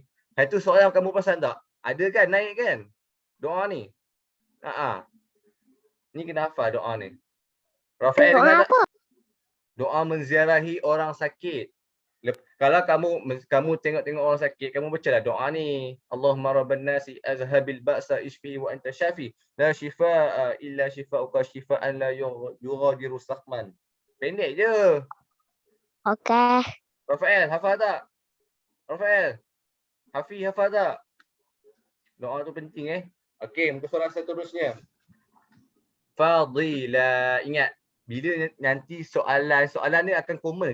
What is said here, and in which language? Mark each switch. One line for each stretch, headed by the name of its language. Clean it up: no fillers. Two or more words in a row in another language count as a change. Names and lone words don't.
Malay: Itu soalan kamu perasan tak? Ada kan naik kan? Doa ni. Ni kena hafal doa ni. Rafael Doa dengar tak? apa? Doa menziarahi orang sakit. Kalau kamu tengok-tengok orang sakit, kamu bacalah doa ni.
Arabic: اللهم رب الناس أذهب البأس اشف وأنت الشافي. لا شفاء إلا شفاؤك شفاء لا يغادر سقما.
Malay: Pendek je. Okey. Rafael, hafal tak? Rafael. Hafiz, hafal tak? Doa tu penting Okey, muka surat seterusnya. Fadila. Ingat, bila nanti soalan ni akan common.